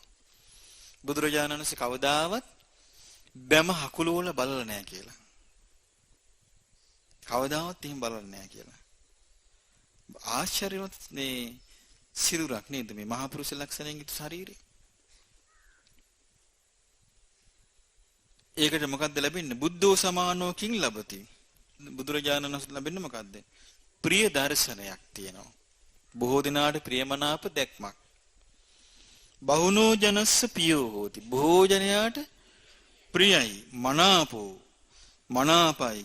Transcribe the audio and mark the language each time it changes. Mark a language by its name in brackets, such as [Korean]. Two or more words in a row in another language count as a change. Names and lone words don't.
[Sinhala] බුදුරජාණන් වහන්සේ කවදාවත් බැම හකුල වල බලලා නැහැ කියලා. කවදාවත් එහෙම බලලා නැහැ කියලා. ආශ්චර්යවත් මේ සිරුරක් නේද මේ මහා පුරුෂ ලක්ෂණයෙන් යුතු ශරීරය. ඒකට මොකද්ද ලැබෙන්නේ? [Pali] බුද්ධෝ සමානෝ කිං ලබති. [Sinhala] බුදුරජාණන් වහන්සේ ලැබෙන්නේ මොකද්ද? ප්‍රිය දර්ශනයක් තියෙනවා. බොහෝ දිනාට ප්‍රියමනාප දැක්මක්. [Pali] බහුනෝ ජනස්ස පියෝ හෝති. [Sinhala] බොහෝ ජනයාට ප්‍රියයි, මනාපෝ, මනාපයි.